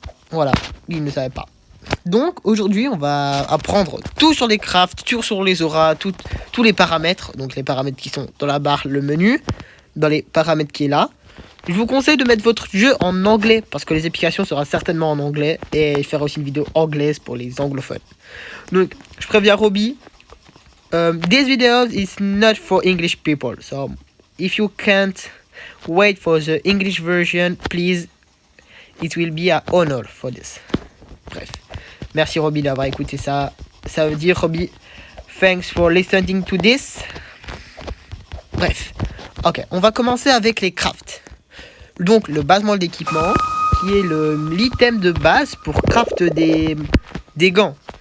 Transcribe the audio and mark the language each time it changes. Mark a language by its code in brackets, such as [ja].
[fr] Voilà, ils ne savaient pas. Donc aujourd'hui on va apprendre tout sur les crafts, tout sur les auras, tous les paramètres. Donc les paramètres qui sont dans la barre, le menu, dans les paramètres qui est là. Je vous conseille de mettre votre jeu en anglais parce que les applications seront certainement en anglais. Et je ferai aussi une vidéo anglaise pour les anglophones. Donc je préviens Roby. [en] This video is not for English people. So if you can't wait for the English version, please, it will be an honor for this. [fr] Bref. Merci Roby d'avoir écouté ça. Ça veut dire Roby, [en] thanks for listening to this. [fr] Bref. Ok, on va commencer avec les crafts. Donc le basement d'équipement, qui est l'item de base pour craft des gants.